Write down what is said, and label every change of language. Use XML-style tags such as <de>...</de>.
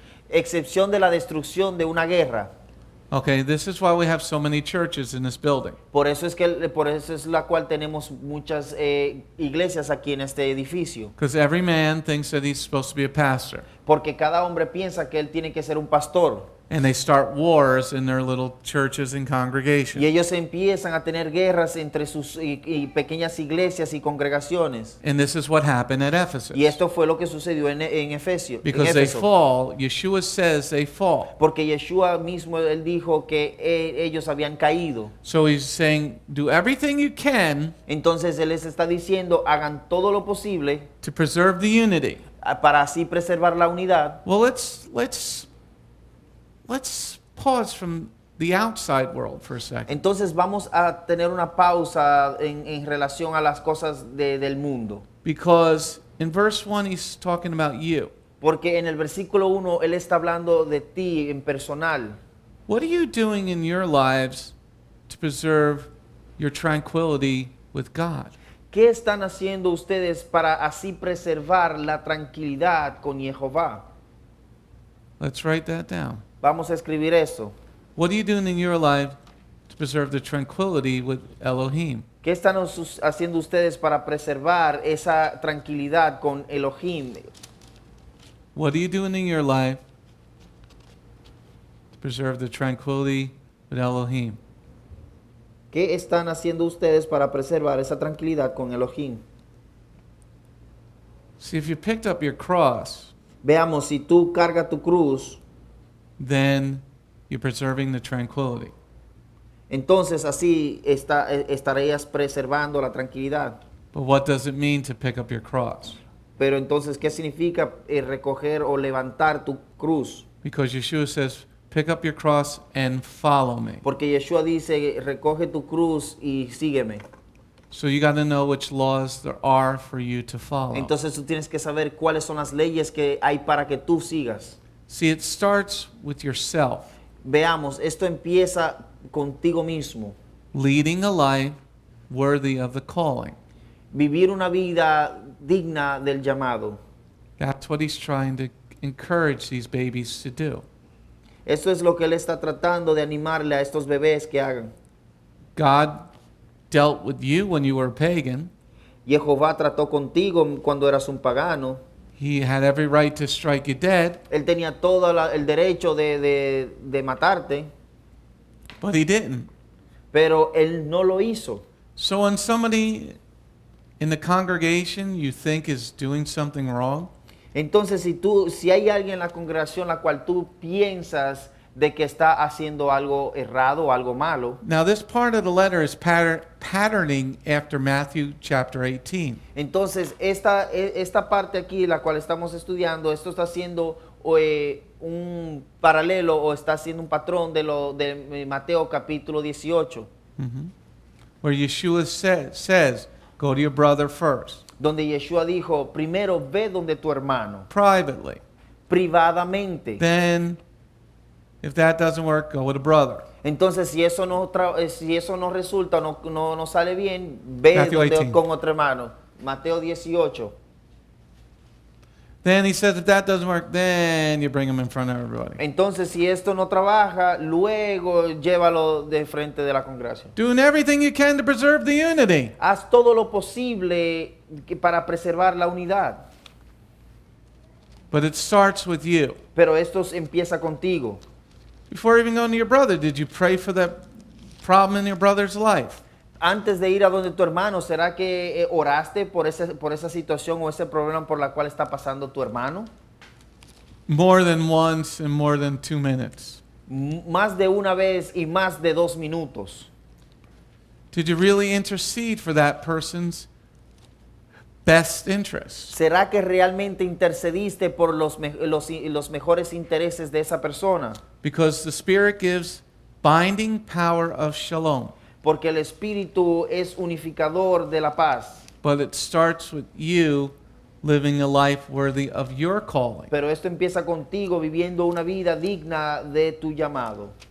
<es>Excepción de la destrucción de una guerra.</es> <en>Okay, this is why we have so many churches in this building.</en> <es>Por eso es la cual tenemos muchas iglesias aquí en este edificio.</es> <en>Because every man thinks that he's supposed to be a pastor.</en> <es>Porque cada hombre piensa que él tiene que ser un pastor.</es> <en>And they start wars in their little churches and</en> <es>Y</es> <en>congregations.</en> <es>ellos empiezan a tener guerras entre sus y pequeñas iglesias y congregaciones.</es> <en>And this is what happened at Ephesus.</en> <es>Y esto fue lo que sucedió en Efesio.</es> <en>Because they fall, Yeshua says they fall.</en> <es>Porque Yeshua mismo, él dijo que ellos habían caído.</es> <en>So he's saying, do everything you can</en> <es>Entonces él les está diciendo, hagan todo lo posible</es> <en>to preserve the unity.</en> <es>para así preservar la unidad.</es> <en>Well, let's pause from the outside world for a second.</en> <es>Entonces vamos a tener una pausa en relación a las cosas del mundo.</es> <en>Because in verse 1, he's talking about you.</en> <es>Porque en el versículo 1 él está hablando de ti en personal.</es> <en>What are you doing in your lives to preserve your tranquility with God?</en> <es>¿Qué están haciendo ustedes para así preservar la tranquilidad con Jehová?</es> <en>Let's write that down.</en> <es>Vamos a escribir eso.</es> <en>What are you doing in your life to preserve the tranquility with Elohim?</en> <es>¿Qué están haciendo ustedes para preservar esa tranquilidad con Elohim?</es> <en>What are you doing in your life to preserve the tranquility with Elohim?</en> <es>¿Qué están haciendo ustedes para preservar esa tranquilidad con Elohim?</es> <en>See, if you picked up your cross,</en> <es>Veamos, si tú cargas tu cruz,</es> <en>then you're preserving the tranquility.</en> <es>entonces así estarías preservando la tranquilidad.</es> <en>But what does it mean to pick up your cross?</en> <es>Pero entonces, ¿qué significa recoger o levantar tu cruz?</es> <en>Because Yeshua says, pick up your cross and follow me.</en> <es>Porque Yeshua dice, recoge tu cruz y sígueme.</es> <en>So you got to know which laws there are for you to follow.</en> <es>Entonces tú tienes que saber cuáles son las leyes que hay para que tú sigas.</es> <en>See, it starts with yourself,</en> <es>Veamos, esto empieza contigo mismo.</es> <en>leading a life worthy of the calling.</en> <es>Vivir una vida digna del llamado.</es> <en>That's what he's trying to encourage these babies to do.</en> <es>Esto es lo que él está tratando de animarle a estos bebés que hagan.</es> <en>God dealt with you when you were a pagan.</en> <es>Jehová trató contigo cuando eras un pagano.</es> <en>He had every right to strike you dead,</en> <es>Él tenía todo el derecho de matarte,</es> <en>but he didn't.</en> <es>pero él no lo hizo.</es> <en>So when somebody in the congregation you think is doing something wrong,</en> <es>Entonces, si hay alguien en la congregación la cual tú piensas de que está haciendo algo errado o algo malo,</es> <en>now this part of the letter is patterning after Matthew chapter 18.</en> <es>entonces esta parte aquí, la cual estamos estudiando, esto está haciendo un paralelo o está haciendo un patrón de Mateo capítulo 18,</es> <en>Where Yeshua says, go to your brother first,</en> <es>donde Yeshua dijo, primero ve donde tu hermano,</es> <en>privately.</en> <es>privadamente.</es> <en>Then, if that doesn't work, go with a brother.</en> <es>Entonces, si eso no resulta, no sale bien, ve</es> <en>Matthew 18.</en> <es>con otro hermano. Mateo 18.</es> <en>Then he says, if that doesn't work, then you bring him in front of everybody.</en> <es>Entonces, si esto no trabaja, luego llévalo de frente de la congregación.</es> <en>Doing everything you can to preserve the unity.</en> <es>Haz todo lo posible para preservar la unidad.</es> <en>But it starts with you.</en> <es>Pero esto empieza contigo.</es> <en>Before even going to your brother, did you pray for that problem in your brother's life?</en> <es>Antes de ir a donde tu hermano, ¿será que oraste por esa situación o ese problema por la cual está pasando tu hermano?</es> <en>More than once and more than 2 minutes.</en> <es>Más de una vez y más de 2 minutos.</es> <en>Did you really intercede for that person's best interests?</en> <es>¿Será que realmente intercediste por los mejores intereses de esa persona?</es> <en>Because the Spirit gives binding power of shalom.</en> <es>Porque el Espíritu es unificador de la paz.</es> <en>But it starts with you living a life worthy of your calling.</en> <es>Pero esto empieza contigo viviendo una vida digna de tu llamado.</es>